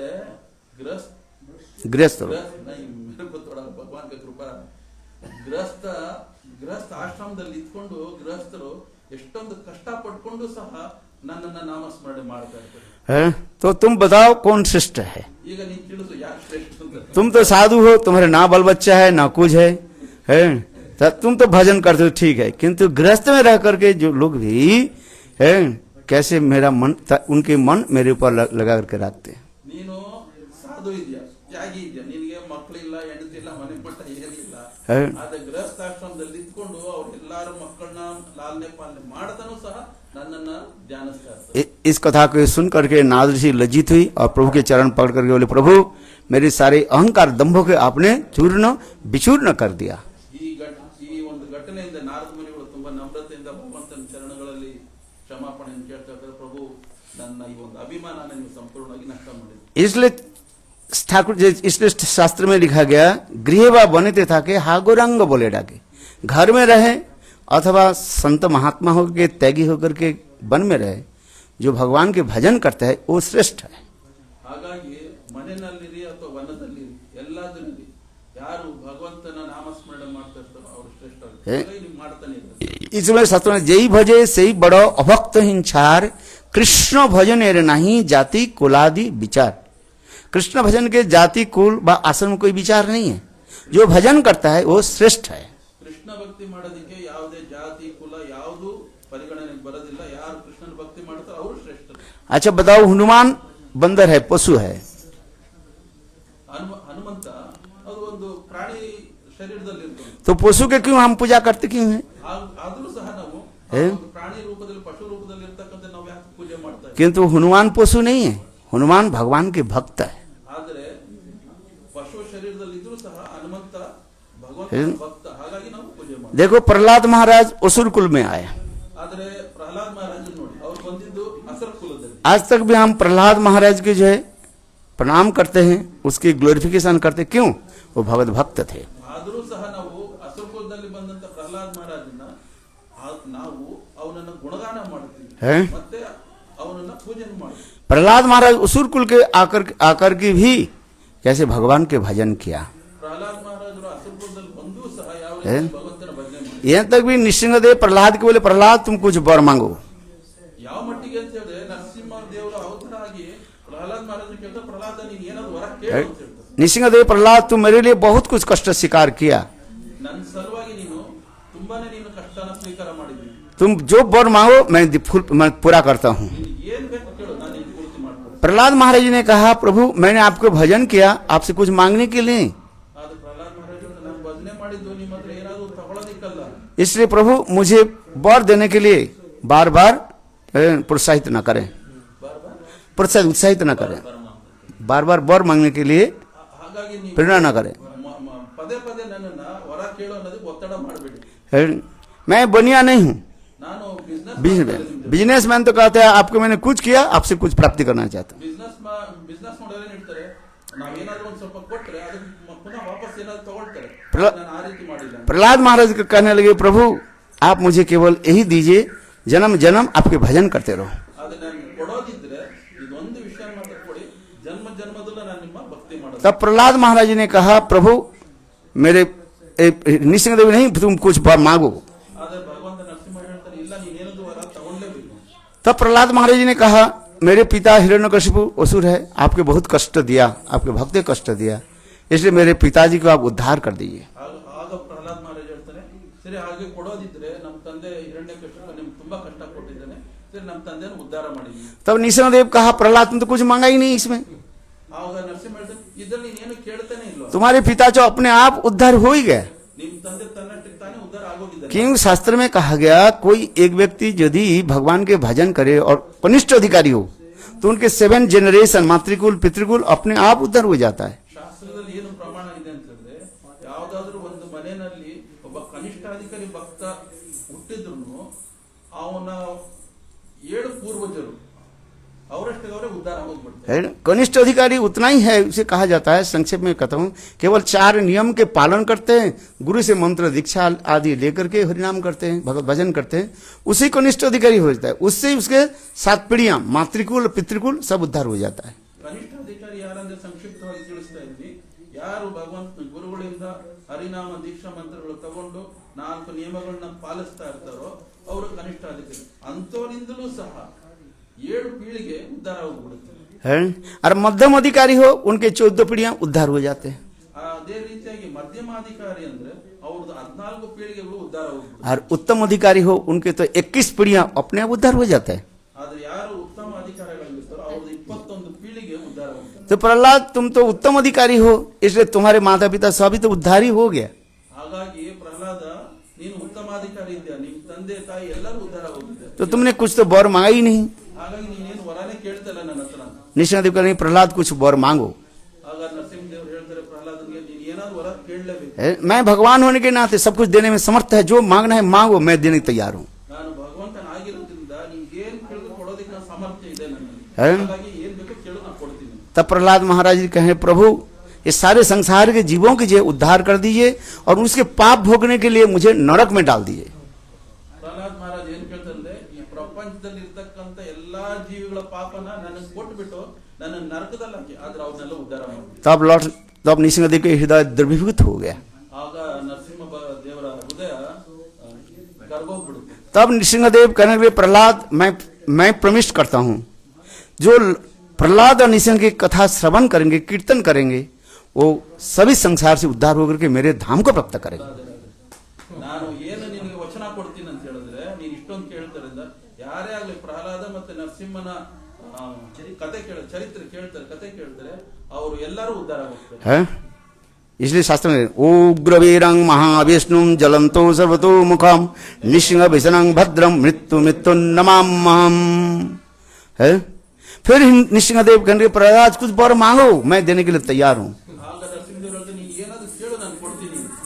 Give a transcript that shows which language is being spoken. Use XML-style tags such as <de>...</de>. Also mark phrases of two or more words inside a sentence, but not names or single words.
<hi>गृहस्थ</hi> <kn>ಭಗವಾನ್ ಕೃಪಾ ಗೃಹಸ್ಥ ಆಶ್ರಮದಲ್ಲಿ ಇದ್ಕೊಂಡು ಗೃಹಸ್ಥರು ಎಷ್ಟೊಂದು ಕಷ್ಟ ಪಟ್ಕೊಂಡು ಸಹ ನನ್ನನ್ನ ನಾಮಸ್ಮರಣೆ ಮಾಡ್ತಾ ಇರ್ತಾರೆ।</kn> <hi>तो तुम बताओ कौन श्रेष्ठ है?</hi> <kn>ಈಗ ನೀನ್ ತಿಳಿಸು ಯಾರು ಶ್ರೇಷ್ಠ ಅಂತ।</kn> <hi>तुम तो साधु हो, तुम्हारे ना बाल बच्चा है ना कुछ है, तुम तो भजन करते हो ठीक है, किंतु गृहस्थ में रह करके जो लोग भी है कैसे मेरा मन उनके मन मेरे ऊपर लगा करके रखते हैं।</hi> <kn>ನೀನು ಸಾಧು ಇದೆಯಾ, ತ್ಯಾಗಿ ಇದೆಯಾ, ನಿನಗೆ ಮಕ್ಕಳಿಲ್ಲ, ಹೆಂಡತಿಲ್ಲ, ಮನೆ ಪಟ್ಟ ಏನಿಲ್ಲ, ಆದ್ರೆ ಗೃಹಸ್ಥಾಶ್ರಮದಲ್ಲಿ ಇದ್ಕೊಂಡು ಅವ್ರೆಲ್ಲಾರ ಮಕ್ಕಳನ್ನ ಲಾಲನೆ ಪಾಲನೆ ಮಾಡ್ತಾನೂ सह ನನ್ನನ್ನ ಧ್ಯಾನಿಸ್ತಾ ಇರ್ತಾರೆ।</kn> <hi>इस कथा को सुन करके नारद ऋषि लज्जित हुई और प्रभु के चरण पकड़ करके बोले, प्रभु मेरे सारे अहंकार दंभों के आपने चूर्ण विचूर्ण कर दिया।</hi> <kn>ಈ ಒಂದು ಘಟನೆಯಿಂದ ನಾರದ ಮುನಿಗಳು ತುಂಬಾ ನಮ್ರತೆಯಿಂದ ಭಗವಂತನ ಚರಣಗಳಲ್ಲಿ ಕ್ಷಮಾಪಣೆಯನ್ನು ಕೇಳ್ತಾ ಇದ್ದಾರೆ, ಪ್ರಭು ನನ್ನ ಈ ಒಂದು ಅಭಿಮಾನನ ನೀವು ಸಂಪೂರ್ಣವಾಗಿ ನಷ್ಟ ಮಾಡಿದ್ರಿ।</kn> <hi>इसलिए शास्त्र में लिखा गया,</hi> <bn>গৃহে বা বনে থাকে হা গৌরাঙ্গ বলে ডাকে,</bn> <hi>घर में रहे अथवा संत महात्मा होकर त्यागी होकर के वन में रहे, जो भगवान के भजन करता है वो श्रेष्ठ है।</hi> <kn>ಹಾಗಾಗಿ ಮನೆಯಲ್ಲಿರಿ ಅಥವಾ ವನದಲ್ಲಿರಿ ಎಲ್ಲದರಲ್ಲಿ ಯಾರು ಭಗವಂತನ ನಾಮಸ್ಮರಣೆ ಮಾಡ್ತಾ ಇರ್ತಾರೋ ಅವರು ಶ್ರೇಷ್ಠ ನೀವು ಮಾಡ್ತಾನೆ ಇರ್ತಾರೆ।</kn> <hi>इसमें शास्त्र में</hi> <bn>যে ভজে সেই বড় অভক্ত হীনছার, কৃষ্ণ ভজনের নাহি জাতি কুলাদি বিচার।</bn> <hi>कृष्ण भजन के जाति कुल व आश्रम कोई विचार नहीं है, जो भजन करता है वो श्रेष्ठ है।</hi> <kn>ಕೃಷ್ಣ ಭಕ್ತಿ ಮಾಡೋದಕ್ಕೆ ಯಾವುದೇ ಜಾತಿ ಕುಲ ಯಾವುದು ಪರಿಗಣನೆಗೆ ಬರೋದಿಲ್ಲ, ಯಾರು ಕೃಷ್ಣನ ಭಕ್ತಿ ಮಾಡ್ತಾರೋ ಅವರು ಶ್ರೇಷ್ಠರು।</kn> <hi>अच्छा बताओ, हनुमान बंदर है, पशु है,</hi> <kn>ಹನುಮಂತ ಅದು ಒಂದು ಪ್ರಾಣಿ ಶರೀರದಲ್ಲಿ ಇರ್ತದೆ.</kn> <hi>तो पशु के क्यों हम पूजा करते क्यों हैं?</hi> <kn>ಆದ್ರೂ ಸಹ ನಾವು ಏ? ಪ್ರಾಣಿ ರೂಪದಲ್ಲಿ ಪಶು ರೂಪದಲ್ಲಿ ಇರ್ತಕ್ಕಂಥ ನಾವು ಯಾಕೆ ಪೂಜೆ ಮಾಡ್ತಾ ಇದ್ದೀವಿ?</kn> <hi>किंतु हनुमान पशु नहीं है, हनुमान भगवान के भक्त है।</hi> <kn>ಆದರೆ ಪಶು ಶರೀರದಲ್ಲಿ ಇದ್ರೂ ಸಹ ಹನುಮಂತ ಭಗವಂತ ಏ? ಭಕ್ತ, ಹಾಗಾಗಿ ನಾವು ಪೂಜೆ ಮಾಡ್ತೀವಿ.</kn> <hi>देखो प्रहलाद महाराज असुर कुल में आए,</hi> <kn>ಆದರೆ ಪ್ರಹ್ಲಾದ್ ಮಹಾರಾಜ ನೋಡಿ ಅವ್ರು ಬಂದಿದ್ದು ಅಸುರ ಕುಲದಲ್ಲಿ.</kn> <hi>आज तक भी हम प्रहलाद महाराज के जो है प्रणाम करते हैं, उसकी ग्लोरिफिकेशन करते, क्यों? वो भगवत भक्त थे।</hi> <kn>ಆದರೂ ಸಹ ನಾವು ಅಸುರ ಕುಲದಲ್ಲಿ ಬಂದಂತ ಪ್ರಹ್ಲಾದ್ ಮಹಾರಾಜನ ನಾವು ಅವನನ್ನ ಗುಣಗಾನ ಮಾಡ್ತೀವಿ</kn> <hi>है?</hi> <kn>ಮತ್ತೆ ಅವನನ್ನ ಪೂಜೆ ಮಾಡ್ತೀವಿ.</kn> <hi>प्रहलाद महाराज असुर कुल के आकर के भी कैसे भगवान के भजन किया।</hi> <kn>ಪ್ರಹ್ಲಾದ್ ಮಹಾರಾಜರು ಅಸುರ ಕುಲದಲ್ಲಿ ಬಂದೂ ಸಹ ಯಾವ ಏ? ರೀತಿ ಭಗವಂತನ ಭಜನೆ ಮಾಡಿದ್ರು.</kn> <hi>यहाँ तक भी नृसिंहदेव प्रहलाद के बोले, प्रहलाद तुम कुछ वर मांगो।</hi> <kn>ಯಾವ ಮಟ್ಟಿಗೆ ಅಂತ ಹೇಳಿದ್ರೆ ನರಸಿಂಹ ದೇವರ ಅವತಾರ ಆಗಿ ಪ್ರಹ್ಲಾದ್ ಮಹಾರಾಜ ಕೇಳ್ತಾರೆ, ಪ್ರಹ್ಲಾದ ನೀನ್ ಏನಾದ್ರು ವರ ಕೇಳು ಅಂತ ಹೇಳ್ತಾರೆ.</kn> <hi>नृसिंहदेव प्रहलाद तुम मेरे लिए बहुत कुछ कष्ट स्वीकार किया,</hi> <kn>ನನ್ನ ಸಲುವಾಗಿ ನೀನು ತುಂಬಾನೇ ನೀನು ಕಷ್ಟನ ಸ್ವೀಕಾರ ಮಾಡಿದ್ವಿ.</kn> <hi>तुम जो वर मांगो मैं पूरा करता हूँ।</hi> <kn>ನೀನು ಏನ್ ಬೇಕು ಕೇಳು, ನಾನು ನಿನ್ ಪೂರ್ತಿ ಮಾಡ್ಕೊಡ್ತೀನಿ.</kn> <hi>प्रहलाद महाराज ने कहा, प्रभु मैंने आपको भजन किया, आपसे कुछ मांगने के लिए,</hi> <kn>ಆದ್ರೆ ಪ್ರಹ್ಲಾದ್ ಮಹಾರಾಜ ನಾನು ಭಜನೆ ಮಾಡಿದ್ದು ನಿಮ್ಮ ಹತ್ರ ಏನಾದ್ರು ತಗೊಳ್ಳೋದಿಕ್ಕಲ್ಲ.</kn> <hi>इसलिए प्रभु मुझे वर देने के लिए बार बार प्रोत्साहित न करें, उत्साहित न करें, बार बार वर मांगने के लिए</hi> <kn>ಹಾಗಾಗಿ ನೀವು</kn> <hi>प्रेरणा न करें।</hi> <kn>ಪದೇ ಪದೇ ನನ್ನನ್ನ ವರ ಕೇಳು ಅನ್ನೋದಕ್ಕೆ ಒತ್ತಡ ಮಾಡಬೇಡಿ.</kn> <hi>मैं बनिया नहीं हूँ,</hi> <kn>ನಾನು</kn> <hi>बिजनेसमैन तो कहते हैं आपको मैंने कुछ किया, आपसे कुछ प्राप्ति करना चाहता हूँ।</hi> <kn>ಬಿಸ್ನೆಸ್ ಮಾಡೋರು ಏನ್ ಹೇಳ್ತಾರೆ, ನಾವೇನಾದ್ರೂ ಒಂದ್ ಸ್ವಲ್ಪ ಕೊಟ್ರೆ ಅದಕ್ಕೆ ಪುನಃ ವಾಪಸ್ ಏನಾದ್ರು ತಗೊಳ್ತಾರೆ. ನಾನು ಆ ರೀತಿ ಮಾಡಿಲ್ಲ.</kn> <hi>प्रहलाद महाराज को कहने लगे, प्रभु आप मुझे केवल यही दीजिए, जन्म जन्म आपके भजन करते रहो।</hi> <kn>ಆದ್ರೆ ನಾನು ಕೊಡೋದಿದ್ರೆ ಇದೊಂದು ವಿಷಯ ಮಾತ್ರ ಕೊಡಿ, ಜನ್ಮ ಜನ್ಮದಲ್ಲೂ ನಾನು ನಿಮ್ಮ ಭಕ್ತಿ ಮಾಡೋದು.</kn> <hi>तब प्रहलाद महाराज ने कहा, प्रभु मेरे नृसिंहदेव नहीं, तुम कुछ वर मांगो।</hi> <kn>ಆದ್ರೆ ಭಗವಂತ ನರಸಿಂಹ ಹೇಳ್ತಾರೆ, ಇಲ್ಲ ನೀನೇನದು ವರ ತಗೊಳ್ಳೇಬೇಕು.</kn> <hi>तब प्रहलाद महाराज ने कहा, मेरे पिता हिरण्यकशिपु असुर है, आपके बहुत कष्ट दिया, आपके भक्त को कष्ट दिया, इसलिए मेरे पिताजी को आप उद्धार कर दीजिए।</hi> <kn>ಆಗ ಪ್ರಹ್ಲಾದ್ ಮಹಾರಾಜ್ ಹೇಳ್ತಾರೆ, ಸರಿ ಹಾಗೆ ಕೊಡೋದಿದ್ರೆ ನಮ್ಮ ತಂದೆ ಹಿರಣ್ಯಕಶಿಪು ನಿಮ್ಗೆ ತುಂಬಾ ಕಷ್ಟ ಕೊಟ್ಟಿದ್ದಾನೆ, ಸರಿ ನಮ್ಮ ತಂದೆಯನ್ನು ಉದ್ಧಾರ ಮಾಡಿದ್ವಿ.</kn> <hi>तब नृसिंहदेव कहा, प्रहलाद तुम तो कुछ मांगा ही नहीं इसमें,</hi> <kn>ಆವಾಗ ನರಸಿಂಹ ಹೇಳ್ತಾರೆ, ಇದ್ರಲ್ಲಿ ನೀನೇನು ಕೇಳ್ತಾನೆ ಇಲ್ವಾ,</kn> <hi>तुम्हारे पिता जो अपने आप उद्धार हो ही गए।</hi> <kn>ನಿಮ್ ತಂದೆ ತನ್ನಷ್ಟಕ್ಕೆ ತಾನೇ ಉದ್ಧಾರ ಆಗೋಗಿದ್ದಾರೆ.</kn> <hi>क्यों? शास्त्र में कहा गया, कोई एक व्यक्ति यदि भगवान के भजन करे और कनिष्ठ अधिकारी हो तो उनके 7 जनरेशन मातृकुल पितृकुल अपने आप उद्धार हो जाता है।</hi> <kn>ಶಾಸ್ತ್ರದಲ್ಲಿ ಏನು ಪ್ರಮಾಣ ಇದೆ ಅಂತ ಹೇಳಿದ್ರೆ, ಯಾವ್ದಾದ್ರು ಒಂದು ಮನೆಯಲ್ಲಿ ಒಬ್ಬ ಕನಿಷ್ಠಾಧಿಕಾರಿ ಭಕ್ತ ಹುಟ್ಟಿದ್ರು ಅವನ 7 ಪೂರ್ವಜರು ಅವರಷ್ಟೇ ಅವರೇ ಉದ್ಧಾರ ಹೋಗ್ಬಿಡ್ತಾರೆ.</kn> <hi>कनिष्ठ अधिकारी उतना ही है, उसे कहा जाता है, संक्षेप में कहता हूँ, केवल 4 नियम के पालन करते हैं, गुरु से मंत्र दीक्षा आदि लेकर के हरिनाम करते हैं, भगवत भजन करते हैं, उसी कनिष्ठ अधिकारी हो जाता है। उससे उसके 7 पीढ़ियां मातृकुल पितृकुल सब उद्धार हो जाता है।</hi> <kn>ಕನಿಷ್ಠಾಧಿಕಾರಿ ಯಾರಂದ್ರೆ ಸಂಕ್ಷಿಪ್ತವಾಗಿ ತಿಳಿಸ್ತಾ ಇದ್ವಿ, ಯಾರು ಭಗವಂತ ಗುರುಗಳಿಂದ ಹರಿನಾಮ ದೀಕ್ಷಾ ಮಂತ್ರಗಳು ತಗೊಂಡು 4 ನಿಯಮಗಳನ್ನ ಪಾಲಿಸ್ತಾ ಇರ್ತಾರೋ ಅವರು ಕನಿಷ್ಠಾಧಿಕಾರಿ. ಅಂತವರಿಂದಲೂ ಸಹ 7 ಪೀಳಿಗೆ ಉದ್ಧಾರ ಹೋಗ್ಬಿಡುತ್ತೆ.</kn> <hi>और मध्यम अधिकारी हो उनके 14 पीढ़ियां उद्धार हो जाते हैं।</hi> <kn>ಅದೇ ರೀತಿಯಾಗಿ ಮಧ್ಯಮಾಧಿಕಾರಿ ಅಂದ್ರೆ ಅವ್ರದ್ದು 14 ಪೀಳಿಗೆಗಳು ಉದ್ಧಾರ ಹೋಗ್ಬಿಡುತ್ತೆ.</kn> <hi>और उत्तम अधिकारी हो उनके तो 21 पीढ़ियां अपने आप उद्धार हो जाते हैं।</hi> <kn>ಆದ್ರೆ ಯಾರು ಉತ್ತಮ ಅಧಿಕಾರಿಗಳಿರ್ತಾರೋ ಅವ್ರದ್ದು 21 ಪೀಳಿಗೆ ಉದ್ಧಾರ ಹೋಗ್ತಾರೆ.</kn> <hi>तो प्रहलाद तुम तो उत्तम अधिकारी हो, इसलिए तुम्हारे माता पिता सभी तो उद्धार ही हो गया।</hi> <kn>ಹಾಗಾಗಿ ಪ್ರಹ್ಲಾದ ನೀನು ಉತ್ತಮಾಧಿಕಾರಿ ಇದ್ದೀಯ, ನಿಮ್ ತಂದೆ ತಾಯಿ ಎಲ್ಲರೂ ಉದ್ಧಾರ ಹೋಗಿದ್ದಾರೆ,</kn> <hi>तो तुमने कुछ तो वर मांगा ही नहीं।</hi> <kn>ಹಾಗಾಗಿ ನೀನೇನು ವರನೇ ಕೇಳ್ತಲ್ಲ ನನ್ನ ಹತ್ರ.</kn> <hi>नृसिंहदेव कहते हैं, प्रहलाद कुछ वर मांगो।</hi> <kn>ಆಗ ನರಸಿಂಹದೇವರು ಹೇಳ್ತಾರೆ ಪ್ರಹ್ಲಾದನಿಗೆ, ನೀನು ಏನಾದ್ರು ವರ ಕೇಳಲೇಬೇಕು.</kn> <hi>मैं भगवान होने के नाते सब कुछ देने में समर्थ है, जो मांगना है मांगो, मैं देने को तैयार हूँ।</hi> <kn>ನಾನು ಭಗವಂತನಾಗಿರೋದ್ರಿಂದ ನಿನ್ಗೆ ಏನ್ ಕೇಳಿದ್ರು ಕೊಡೋದಕ್ಕೆ ನಾನು ಸಾಮರ್ಥ್ಯ ಇದೆ ನನ್ನಲ್ಲಿ, ಹೇ? ಹಾಗಾಗಿ ಏನ್ ಬೇಕು ಕೇಳು ನಾನು ಕೊಡ್ತೀನಿ.</kn> <hi>तब प्रहलाद महाराज जी कहे, प्रभु ये सारे संसार के जीवों के जो उद्धार कर दीजिए और उसके पाप भोगने के लिए मुझे नरक में डाल दीजिए।</hi> <kn>ಪ್ರಹ್ಲಾದ್ ಮಹಾರಾಜ್ ಏನ್ ಕೇಳ್ತಾರೆ, ಈ ಪ್ರಪಂಚದಲ್ಲಿ ಇರ್ತಕ್ಕಂಥ ಎಲ್ಲಾ ಜೀವಿಗಳ ಪಾಪನ ನನಗೆ ಕೊಟ್ಬಿಟ್ಟು ನನ್ನ ನರಕದಲ್ಲಿ ಹಾಕಿ, ಆದ್ರೆ ಅವ್ರನ್ನೆಲ್ಲ ಉದ್ಧಾರ ಮಾಡಿ.</kn> <hi>तब नृसिंहदेव के हृदय द्रवीभूत हो गया।</hi> <kn>ಆಗ ನರಸಿಂಹ ದೇವರ ಹೃದಯ ಗರ್ಭೋಗ್ಬಿಡುತ್ತೆ.</kn> <hi>तब नृसिंहदेव कहने लगे, प्रहलाद मैं प्रमिष्ट करता हूँ, जो प्रहलाद और नृसिंह की कथा श्रवण करेंगे, कीर्तन करेंगे, वो सभी संसार से उद्धार होकर के मेरे धाम को प्राप्त करेंगे।</hi> <kn>ನಾನು ಏನು ನಿನಗೆ ವಚನ ಕೊಡ್ತೀನಿ ಅಂತ ಹೇಳಿದ್ರೆ, ನೀನ್ ಇಷ್ಟೊಂದು ಕೇಳ್ತಾರಿಂದ ಯಾರೇ ಆಗ್ಲಿ ಪ್ರಹ್ಲಾದ ಮತ್ತೆ ನರಸಿಂಹನ ಕತೆ ಚರಿತ್ರೆ ಕೇಳ್ತಾರೆ, ಕತೆ ಕೇಳ್ತಾರೆ, ಅವರು ಎಲ್ಲರೂ ಉದ್ಧಾರ ಹೋಗ್ತಾರೆ.</kn> <hi>इसलिए शास्त्र में</hi> <sa>उग्रवीरं महाविष्णुं जलंतो सर्वतो मुखम निसिंह भीषणं भद्रं मृत्यु मृत्यु नमाम्यहम् है।</sa> <hi>फिर निसिंहदेव कहने प्रहलाद कुछ वर मांगो, मैं देने के लिए तैयार हूं।</hi> <kn>ಆಗ ನರಸಿಂಹದೇವರು ನೀನು ಏನಾದರೂ ಕೇಳು ನಾನು ಕೊಡ್ತೀನಿ।</kn>